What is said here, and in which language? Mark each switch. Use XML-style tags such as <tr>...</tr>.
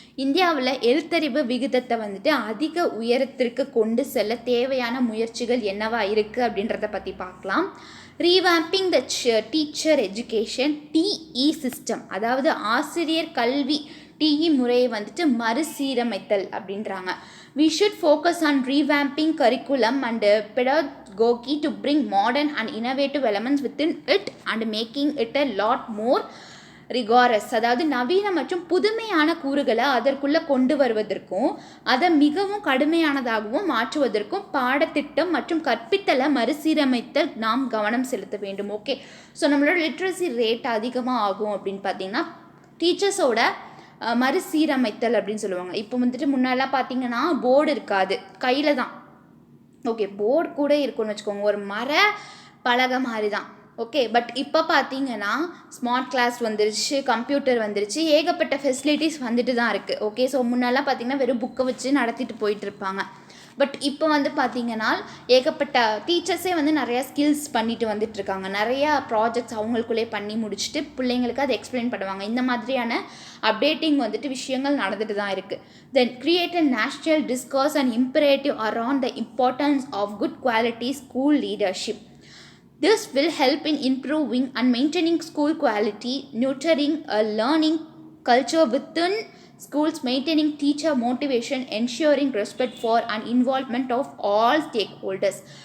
<ta>இந்தியாவில் எழுத்தறிவு விகிதத்தை வந்துட்டு அதிக உயரத்திற்கு கொண்டு செல்ல தேவையான முயற்சிகள் என்னவா இருக்குது அப்படின்றத பற்றி பார்க்கலாம்.</ta> <en>revamping the teacher education TE system,</en> <ta>அதாவது ஆசிரியர் கல்வி TE முறையை வந்துட்டு மறுசீரமைத்தல் அப்படின்றாங்க.</ta> <en>We should focus on revamping curriculum and pedagogy to bring modern and innovative elements within it and making it a lot more rigorous.</en> <ta>அதாவது நவீன மற்றும் புதுமையான கூறுகளை அதற்குள்ளே கொண்டு வருவதற்கும் அதை மிகவும் கடுமையானதாகவும் மாற்றுவதற்கும் பாடத்திட்டம் மற்றும் கற்பித்தலை மறுசீரமைத்தல் நாம் கவனம் செலுத்த வேண்டும். ஓகே, ஸோ நம்மளோட லிட்ரஸி ரேட் அதிகமாக ஆகும் அப்படின்னு பார்த்தீங்கன்னா டீச்சர்ஸோட மறுசீரமைத்தல் அப்படின்னு சொல்லுவாங்க. இப்போ வந்துட்டு முன்னெல்லாம் பார்த்தீங்கன்னா போர்டு இருக்காது, கையில் தான். ஓகே, போர்டு கூட இருக்குன்னு வச்சுக்கோங்க, ஒரு மர பலகை மாதிரி தான். ஓகே, பட் இப்போ பார்த்தீங்கன்னா ஸ்மார்ட் கிளாஸ் வந்துருச்சு, கம்ப்யூட்டர் வந்துருச்சு, ஏகப்பட்ட ஃபெசிலிட்டிஸ் வந்துட்டு தான் இருக்குது. ஓகே, ஸோ முன்னெல்லாம் பார்த்தீங்கன்னா வெறும் புக்கை வச்சு நடத்திட்டு போயிட்டு இருப்பாங்க. பட் இப்போ வந்து பார்த்திங்கன்னா ஏகப்பட்ட டீச்சர்ஸே வந்து நிறையா ஸ்கில்ஸ் பண்ணிட்டு வந்துட்டுருக்காங்க. நிறையா ப்ராஜெக்ட்ஸ் அவங்களுக்குள்ளே பண்ணி முடிச்சுட்டு பிள்ளைங்களுக்கு அதை எக்ஸ்பிளைன் பண்ணுவாங்க. இந்த மாதிரியான அப்டேட்டிங் வந்துட்டு விஷயங்கள் நடந்துட்டு தான் இருக்குது.</ta> <en>Then create a national discourse and imperative around the importance of good quality school leadership. This will help in improving and maintaining school quality, nurturing a learning culture within schools, maintaining teacher motivation, ensuring respect for and involvement of all stakeholders.</en>